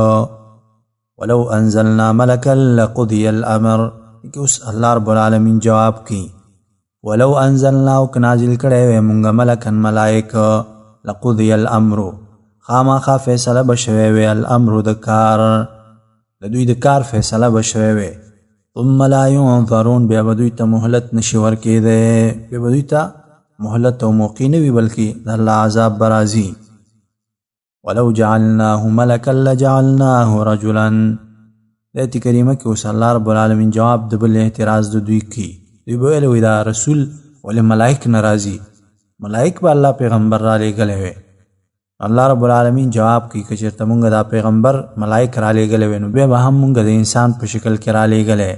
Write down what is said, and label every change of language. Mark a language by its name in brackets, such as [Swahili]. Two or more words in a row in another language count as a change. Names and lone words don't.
[Arabic] ولو انزلنا ملکا لقضی الامر. [Pashto] که اوس الله رب العالمین جواب کوي [Arabic] ولو انزلنا [Pashto] او که نازل کړی وی مونږ ملکا ملایک [Arabic] لقضی الامر، [Pashto] خامخا فیصله به شوی وی الامر د کار، د دوی د کار فیصله به شوی وی. [Arabic] ثم لا ينظرون، [Pashto] بیا به دوی ته مهلت نشي ورکېدی، بیا به دوی ته مهلت او موقع نه وي بلکې د الله عذاب به راځي. [Arabic] ولو جعلناه ملکا لجعلناه رجلا. [Pashto] د آیت کریمه کې اوس الله رب العالمین جواب د بل اعتراض د دوی کوي. دوی به ویل دا رسول ولې ملائک نه راځي؟ ملائک به الله پیغمبر را لېږلی وی. الله رب العالمین جواب کوي که چېرته مونږ دا پیغمبر ملائک را لېږلی وی نو بیا به هم مونږ د انسان په شکل کې را لېږلی.